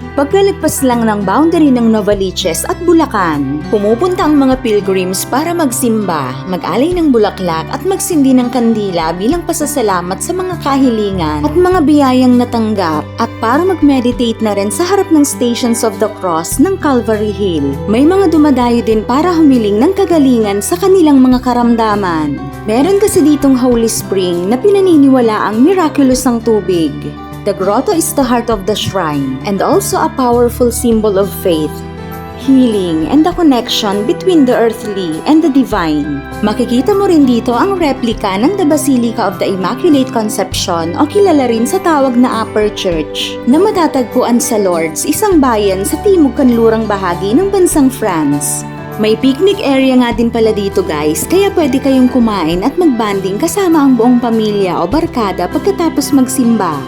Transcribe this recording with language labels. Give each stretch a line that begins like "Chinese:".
Filipino: Pagkalagpas lang ng boundary ng Novaliches at Bulacan, pumupunta ang mga pilgrims para magsimba, mag-alay ng bulaklak at magsindi ng kandila bilang pasasalamat sa mga kahilingan at mga biyayang natanggap at para mag-meditate na rin sa harap ng Stations of the Cross ng Calvary Hill. May mga dumadayo din para humiling ng kagalingan sa kanilang mga karamdaman. Meron kasi ditong Holy Spring na pinaniniwala ang miraculous ang tubig.
English: The grotto is the heart of the shrine and also a powerful symbol of faith, healing, and the connection between the earthly and the divine.
Filipino: Makikita mo rin dito ang replika ng The Basilica of the Immaculate Conception o kilala rin sa tawag na Upper Church na matatagpuan sa Lourdes, isang bayan sa timog kanlurang bahagi ng bansang France. May picnic area nga din pala dito guys, kaya pwede kayong kumain at magbanding kasama ang buong pamilya o barkada pagkatapos magsimba.